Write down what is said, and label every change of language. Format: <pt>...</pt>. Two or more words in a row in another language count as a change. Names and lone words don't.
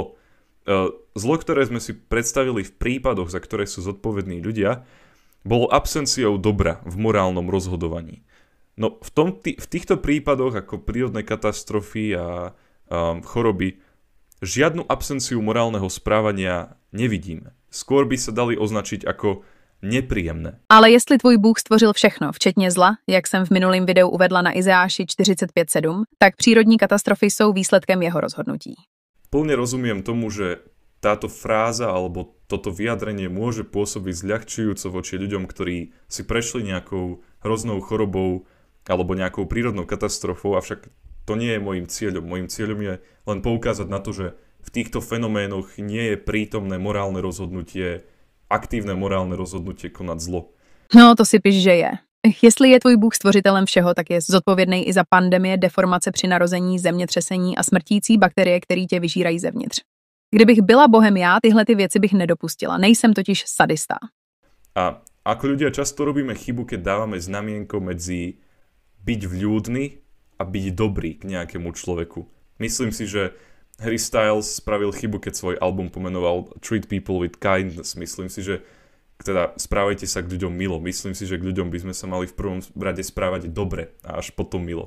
<sk>Zlo, ktoré sme si predstavili v prípadoch, za ktoré sú zodpovední ľudia, bolo absenciou dobra v morálnom rozhodovaní. No v týchto prípadoch ako prírodné katastrofy a choroby žiadnu absenciu morálneho správania nevidíme. Skôr by sa dali označiť ako nepříjemné.</sk> <cs>Ale jestli tvůj Bůh stvořil všechno, včetně zla, jak jsem v minulém videu uvedla na Izajáši 45:7, tak přírodní katastrofy jsou výsledkem jeho rozhodnutí.</cs> <sk>Plne rozumiem tomu, že táto fráza alebo toto vyjadrenie môže pôsobiť zľahčujúco voči ľuďom, ktorí si prešli nejakou hroznou chorobou alebo nejakou prírodnou katastrofou, avšak to nie je môjim cieľom. Mojím cieľom je len poukázať na to, že v týchto fenoménoch nie je prítomné morálne rozhodnutie, aktívne morálne rozhodnutie konať zlo.</sk> <cs>No, to si píš, že je. Jestli je tvůj Bůh stvořitelem všeho, tak je zodpovědný i za pandemie, deformace při narození, zemětřesení a smrtící bakterie, které tě vyžírají zevnitř. Kdybych byla Bohem já, tyhle ty věci bych nedopustila. Nejsem totiž sadista.</cs> <sk>A ako ľudia často robíme chybu, keď dávame znamienko medzi byť vľúdny a byť dobrý k nejakému človeku. Myslím si, že Harry Styles spravil chybu, keď svoj album pomenoval Treat People with Kindness. Myslím si, že teda správajte sa k ľuďom milo. Myslím si, že k ľuďom by sme sa mali v prvom rade správať dobre a až potom milo.</sk>